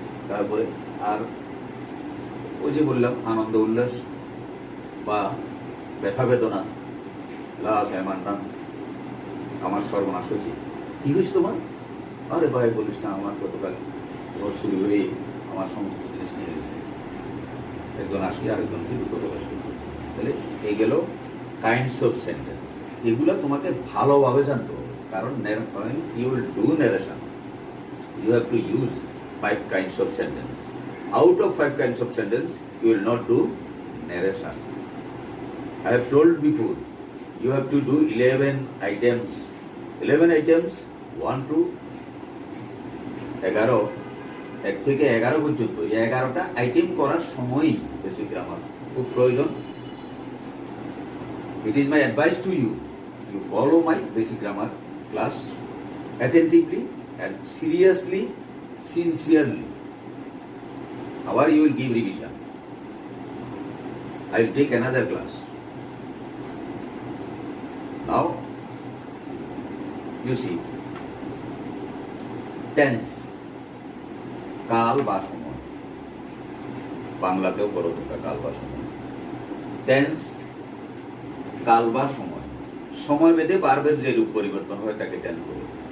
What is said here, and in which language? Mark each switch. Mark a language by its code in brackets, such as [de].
[bn] তারপরে আর ওই যে বললাম আনন্দ উল্লাস বা ব্যথা বেদনা, লাশ এমান্নাম, আমার সর্বনাশ হয়েছে, কি হয়েছে তোমার, আরে ভাই বলিস না, আমার গতকাল ঘর চুরি হয়ে আমার সমস্ত জিনিস নিয়ে গেছে, একজন আসলে আরেকজনকে দুঃখ প্রকাশ করবে। তাহলে এই গেল [en] Kinds of sentence. [bn] এগুলো তোমাকে ভালোভাবে জানতে হবে, কারণ [en] You will do narration, you have to use 5 kinds of sentence. Out of 5 kinds of sentence, you will not do narration. I have told before, you have to do 11 items. 11 items, 1 to 11, [bn] 1 থেকে 11 পর্যন্ত, এই 11টা item করার সময়ই basic grammar খুব প্রয়োজন। [en] It is my advice to you, you follow my basic grammar class attentively and seriously, sincerely. However, you will give revision. I will take another class. Now, you see, [bn] tense, কাল বা সময়, বাংলাতেও বড় কথা কাল বা সময়। টেন্স, কাল বা সময়, সময় ভেদে ভার্বের যে রূপ পরিবর্তন হয় তাকে টেন্স বলে।